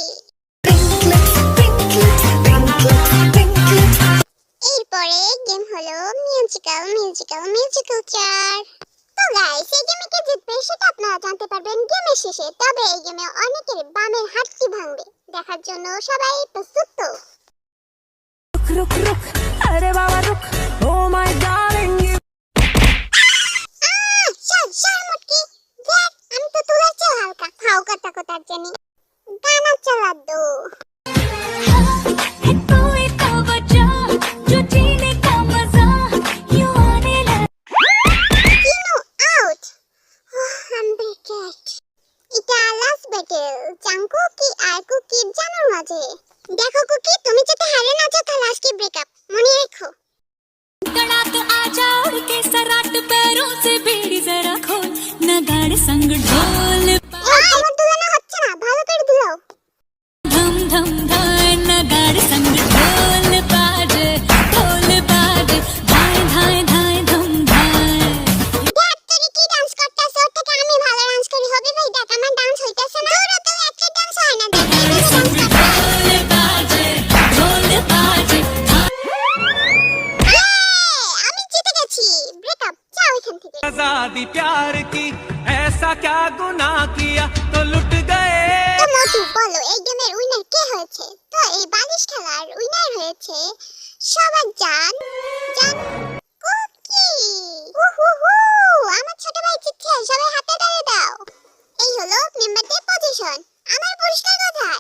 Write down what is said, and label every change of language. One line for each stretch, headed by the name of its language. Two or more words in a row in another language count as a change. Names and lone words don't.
Bangla: এরপরে গেম হলো মিউজিক্যাল চেয়ার। তো গাইস এই গেমে কে জিতবে সেটা আপনারা জানতে পারবেন গেমের শেষে। তবে এই গেমে অনেকের বামের হাতটি ভাঙবে, দেখার জন্য সবাই প্রস্তুত তো?
Hindi: रुक रुक अरे बाबा रुक
English: O my darling
Bangla: মুটকি দেখ আমি তো তুলেছি হালকা খাও কথা কথার জন্য
Hindi: गाना चला दो। तू ही तो बचा जो जीने का मजा यूं आने लगा কিনো আউট। আম ব্রেকেট।
Bangla: এটা লাস্ট ব্যাটল জাংকুকি আর কুকির জানার মাঝে। দেখো কুকি তুমি যদি হারে না যাও তাহলে আজকে ব্রেকআপ, মনে রাখো।
Hindi: तड़ाक आजा उड़ के सराट पैरों से बेड़ी जरा खोल नगाड़े संग ढोल
Bangla: আমার দুলানো হচ্ছে না, ভালো করে দুলাও।
Hindi: धम धम धाए नगाड़े संग ढोल बाजे धाए धाए धाए धम धाए
Bangla: দেখ তুই কি ডান্স করতেছ, ওর থেকে আমি ভালো ডান্স করি হবে ভাই। দেখ আমার ডান্স হইতাছে না, তোর তো একটা ডান্স হয় না। দেখ
Hindi: ढोल बाजे
Bangla: আমি জিতে গেছি। ব্রেকআপ, যাও এখান থেকে।
Hindi: आजादी प्यार की ऐसा क्या गुनाह किया तो लुट गए।
Bangla: তো মধু বলো এই গেমের উইনার কে হয়েছে? তো এই বালিশ খেলার উইনার হয়েছে সবার জান কুকি। উহুহু, আমার ছোট ভাই জিতছে, সবাই হাতে তালি দাও। এই হলো মেম্বারদের পজিশন। আমার পুরস্কার কোথায়?